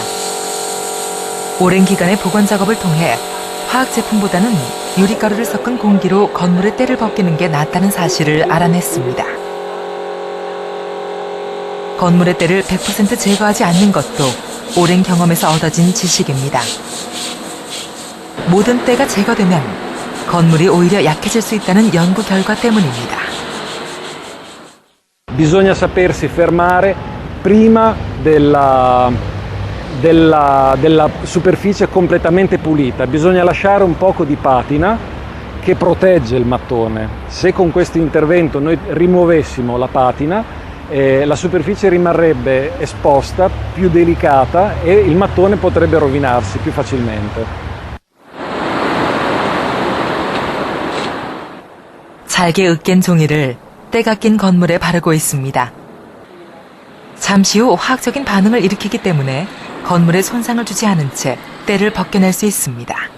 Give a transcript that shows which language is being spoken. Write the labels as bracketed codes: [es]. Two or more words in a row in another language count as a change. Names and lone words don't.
[ko] 오랜 기간의 복원 작업을 통해 화학 제품보다는 유리가루를 섞은 공기로 건물의 때를 벗기는 게 낫다는 사실을 알아냈습니다. 건물의 때를 100% 제거하지 않는 것도 오랜 경험에서 얻어진 지식입니다. 모든 때가 제거되면 건물이 오히려 약해질 수 있다는 연구 결과 때문입니다. [it] Bisogna sapersi fermare prima della superficie completamente pulita, bisogna lasciare un poco di patina che protegge il mattone. Se con questo intervento noi rimuovessimo la patina, la superficie rimarrebbe esposta, più delicata e il mattone potrebbe rovinarsi più facilmente. [ko] 잘게 으깬 종이를 때가 낀 건물에 바르고 있습니다. 잠시 후 화학적인 반응을 일으키기 때문에 건물에 손상을 주지 않은 채 때를 벗겨낼 수 있습니다.